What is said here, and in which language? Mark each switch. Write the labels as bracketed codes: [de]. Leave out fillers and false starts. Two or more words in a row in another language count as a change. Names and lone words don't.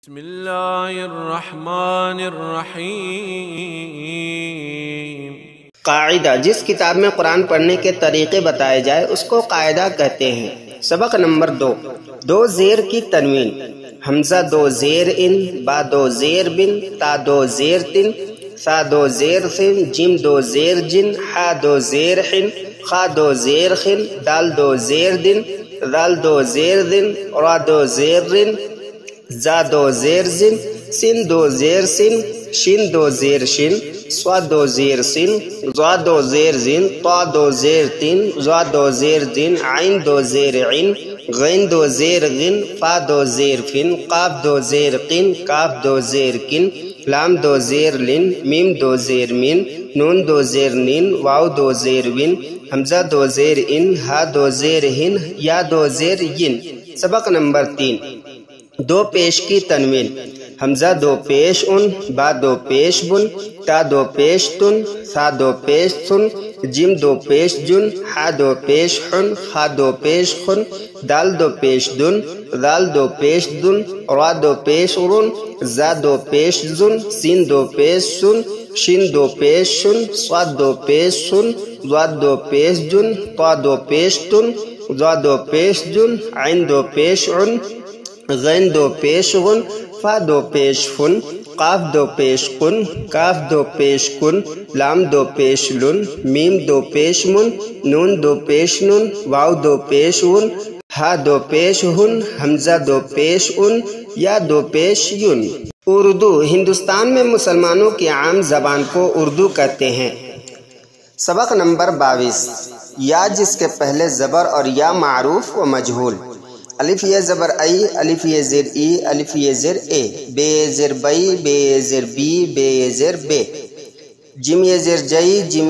[ar] بسم اللہ الرحمن الرحیم۔ [ur] قاعدہ: جس کتاب میں قرآن پڑھنے کے طریقے بتائے جائے اس کو قاعدہ کہتے ہیں۔ سبق نمبر 2، دو زیر کی تنوین: حمزہ دو زیر ان، با دو زیر بن، تا دو زیر تن، سا دو زیر سن، جیم دو زیر جن، حا دو زیر حن، خا دو زیر خن، دال دو زیر دن، دال دو زیر دن، را دو زیر رن، زا دو زیر زن، سین دو زیر سن، شین دو زیر شن، سوا دو زیر سن، زوا دو زیر زن، طا دو زیر تن، زوا دو زیر دن، عین دو زیر عین، غین دو زیر غن، فا دو زیر فن، قاف دو زیر قن، کاف دو زیر کن، لام دو زیر لن، میم دو زیر من، نون دو زیر نن، واو دو زیر ون، حمزہ دو زیر ان، ہا دو زیر ہن، یا دو زیر ین۔ سبق نمبر 3، دو پیش کی تنوین: حمزہ دو پیش ان، با دو پیش بن، تا دو پیش تن، سا دو پیش سن، جیم دو پیش جن، ہا دو پیش حن، خا دو پیش خن، دال دو پیش دن، دال دو پیش دن، را دو پیش رن، زا دو پیش زن، سین دو پیش سن، شین دو پیش شن، صاد دو پیش سن، ضاد دو پیش جن، طا دو پیش تن، ضا دو پیش جن، عین دو پیش عن، غین دو پیش غن، فا دو پیش فن، قاف دو پیش قن، کاف دو پیش کن، لام دو پیش لن، میم دو پیش من، نون دو پیش نن، واو دو پیش ون، ہا دو پیش ہن، حمزہ دو پیش ان، یا دو پیش یون۔ اردو: ہندوستان میں مسلمانوں کی عام زبان کو اردو کہتے ہیں۔ سبق نمبر 22، یا جس کے پہلے زبر اور یا معروف و مجہول: الف یہ زبر ای، الف یہ زیر ای، الف یہ زیر اے، بے یہ زیر بئی، بے یہ زیر بی، بے یہ زیر بے، جیم یہ زیر جئی، جیم